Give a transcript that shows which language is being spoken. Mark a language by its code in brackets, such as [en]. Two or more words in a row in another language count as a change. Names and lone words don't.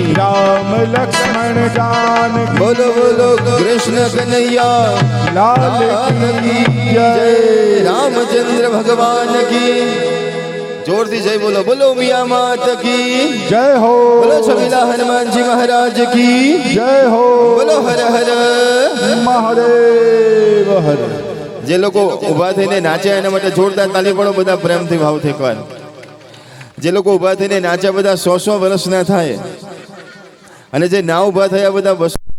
[hi] राम लक्ष्मण जान बोलो बोलो कृष्ण कन्हैया लाल की जय रामचंद्र भगवान की जोर दी जय बोलो बोलो मियाँ मात की जय हो बोलो छबीला हनुमान जी महाराज की जय हो [gu] બોલો હર હર મહાદેવ હર જે લોકો ઊભા થઈને નાચ્યા એના માટે જોરદાર તાલી પાડો બધા પ્રેમથી ભાવથી એકવાર જે લોકો ઊભા થઈને નાચ્યા બધા 100 વર્ષના થાય અને જે ના ઊભા થયા બધા 200